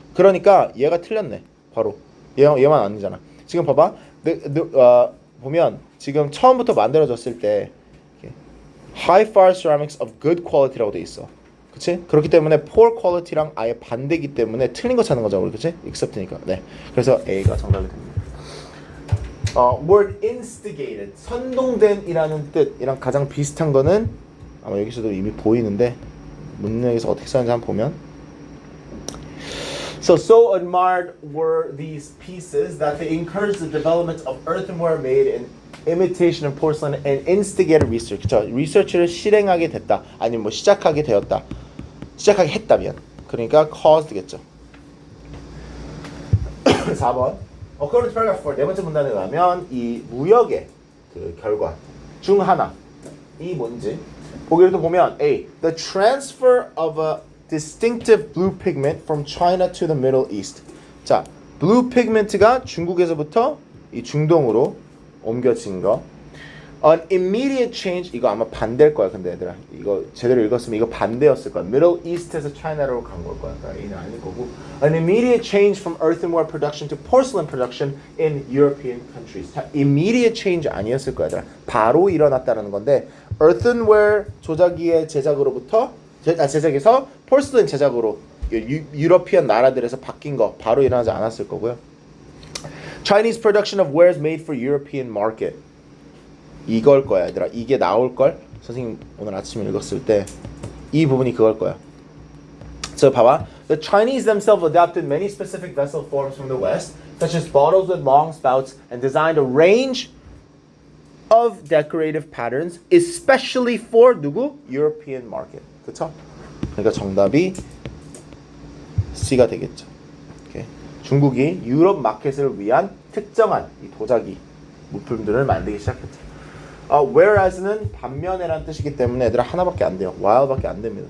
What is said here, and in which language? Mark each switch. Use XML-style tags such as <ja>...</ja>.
<ko>그러니까 얘가 틀렸네. 바로 얘만 아니잖아. 지금 봐봐. 보면 지금 처음부터 만들어졌을 때</ko> <en>high-fired ceramics of good quality</en> <ko>라고 돼 있어. 그치? 그렇기 때문에 poor quality랑 아예 반대이기 때문에 틀린 거 찾는 거잖아, 우리. 그치? except니까. 네. 그래서 A가 정답이 됩니다.</ko> <en>word instigated,</en> <ko>선동된이라는 뜻이랑 가장 비슷한 거는 아마 여기서도 이미 보이는데 문맥에서 어떻게 쓰는지 한번 보면</ko> <en>So admired were these pieces that they encouraged the development of earthenware made in imitation of porcelain and instigated research.</en> <ko>그쵸? 리서치를 실행하게 됐다. 아니면 뭐 시작하게 되었다. 시작하게 했다면. 그러니까 caused겠죠. 4번.</ko> <en>According to paragraph 4,</en> <ko>네 번째 문단에 의하면 이 무역의 그 결과 중 하나 이 뭔지 보기를 또 보면 A.</ko> <en>The transfer of a distinctive blue pigment from China to the Middle East.</en> <ko>자, blue pigment가 중국에서부터 이 중동으로 옮겨진 거.</ko> <en>An immediate change,</en> <ko>이거 아마 반대일 거야. 근데 얘들아 이거 제대로 읽었으면 이거 반대였을 거야. Middle East에서 China로 간 걸 거야. 그러니까 이는 아닐 거고.</ko> <en>An immediate change from earthenware production to porcelain production in European countries.</en> <ko>자, immediate change 아니었을 거야. 얘들아. 바로 일어났다는 건데 earthenware 조자기의 제작으로부터 제작에서 porcelain 제작으로 유러피안 나라들에서 바뀐 거 바로 일어나지 않았을 거고요.</ko> <en>Chinese production of wares made for European market.</en> <ko>이걸 거야, 얘들아. 이게 나올 걸. 선생님 오늘 아침에 읽었을 때 이 부분이 그걸 거야. So 봐봐.</ko> <en>The Chinese themselves adapted many specific vessel forms from the West, such as bottles with long spouts, and designed a range of decorative patterns, especially for</en> <ko>누구?</ko> <en>European market. 그쵸?</en> <ko>그러니까 정답이 C가 되겠죠. 오케이. 중국이 유럽 마켓을 위한 특정한 이 도자기 물품들을 만들기 시작했죠. whereas는 반면에라는 뜻이기 때문에 얘들아 하나밖에 안 돼요. while밖에 안 됩니다.</ko>